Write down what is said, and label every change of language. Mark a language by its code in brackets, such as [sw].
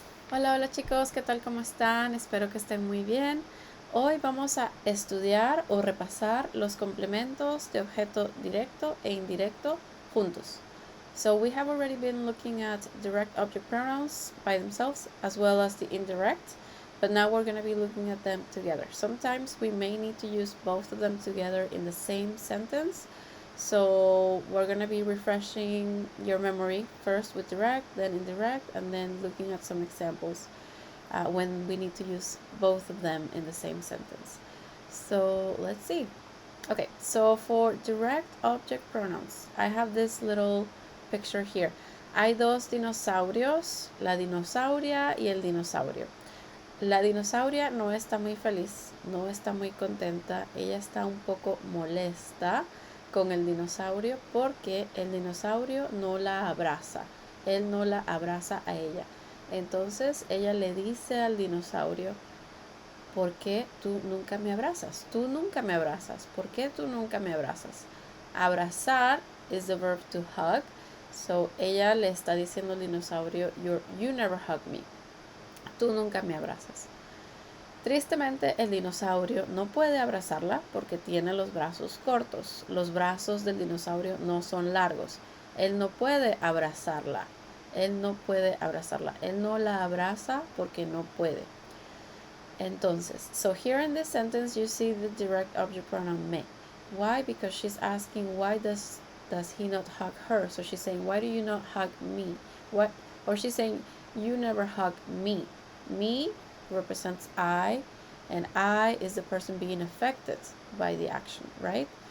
[es] Hola, hola chicos, ¿qué tal? ¿Cómo están? Espero que estén muy bien. Hoy vamos a estudiar o repasar los complementos de objeto directo e indirecto juntos. [en] So we have already been looking at direct object pronouns by themselves as well as the indirect, but now we're going to be looking at them together. Sometimes we may need to use both of them together in the same sentence. So we're going to be refreshing your memory first with direct, then indirect, and then looking at some examples when we need to use both of them in the same sentence. So let's see. Okay, so for direct object pronouns, I have this little picture here. [es] Hay dos dinosaurios, la dinosauria y el dinosaurio. La dinosauria no está muy feliz, no está muy contenta, ella está un poco molesta con el dinosaurio porque el dinosaurio no la abraza, él no la abraza a ella. Entonces ella le dice al dinosaurio, ¿por qué tú nunca me abrazas? Tú nunca me abrazas, ¿por qué tú nunca me abrazas? Abrazar [en] is the verb to hug, [es] so ella le está diciendo al dinosaurio, [en] you never hug me. [es] Tú nunca me abrazas. Tristemente, el dinosaurio no puede abrazarla porque tiene los brazos cortos. Los brazos del dinosaurio no son largos. Él no puede abrazarla. Él no puede abrazarla. Él no la abraza porque no puede. Entonces, [en] so here in this sentence you see the direct object pronoun me. Why? Because she's asking why does he not hug her? So she's saying, why do you not hug me? What? Or she's saying, you never hug me. Me represents I, and I is the person being affected by the action, right?